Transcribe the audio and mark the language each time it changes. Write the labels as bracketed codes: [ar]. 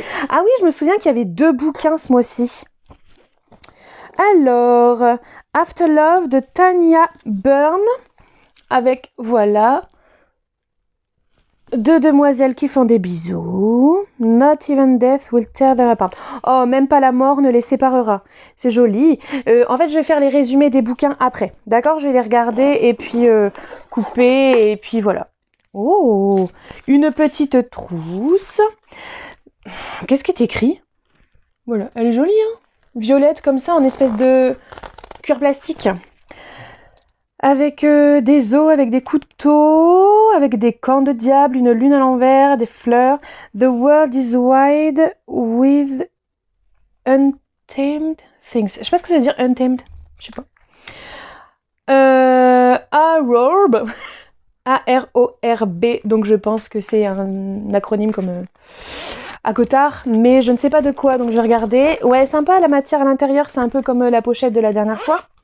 [fr] Ah oui, je me souviens qu'il y avait 2 bouquins ce mois-ci. Alors, After Love de Tanya Byrne, avec, voilà, 2 demoiselles qui font des bisous. [en] Not even death will tear them apart. [fr] Oh, même pas la mort ne les séparera. C'est joli. En fait, je vais faire les résumés des bouquins après. D'accord? Je vais les regarder et puis couper et puis voilà. Oh, une petite trousse. Qu'est-ce qui est écrit? Voilà, elle est jolie, hein? Violette comme ça, en espèce de cuir plastique. Avec des os, avec des couteaux, avec des cornes de diable, une lune à l'envers, des fleurs. [en] The world is wide with untamed things. [fr] Je sais pas ce que ça veut dire, untamed. Je sais pas. Arorb. A-R-O-R-B. Donc je pense que c'est un acronyme comme à Cotard. Mais je ne sais pas de quoi, donc je vais regarder. Ouais, sympa, la matière à l'intérieur, c'est un peu comme la pochette de la dernière fois.